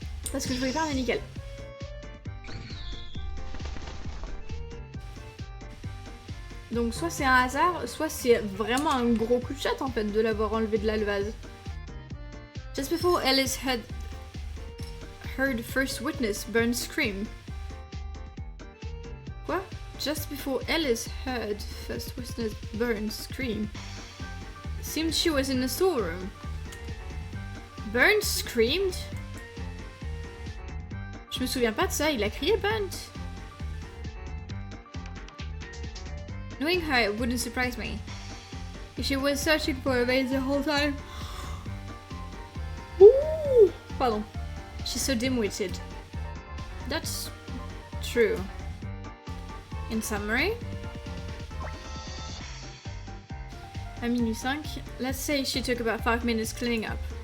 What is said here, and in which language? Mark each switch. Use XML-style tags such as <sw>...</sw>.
<fr>Parce que je voulais faire la nickel. Donc soit c'est un hasard, soit c'est vraiment un gros coup de chatte en fait de l'avoir enlevé de la vase.</fr> <en>Just before Alice had heard first witness Burns scream.</en> <fr>Quoi?</fr> <en>Just before Alice heard first witness Burns scream. Seemed she was in the storeroom. Burns screamed?</en> <fr>Je me souviens pas de ça, il a crié Burns.</fr> <en>Knowing her, it wouldn't surprise me. If she was searching for a vase the whole time. Ooh, pardon. She's so dim-witted. That's true. In summary,</en> <fr>à minuit 5,</fr> <en>let's say she took about 5 minutes cleaning up.</en>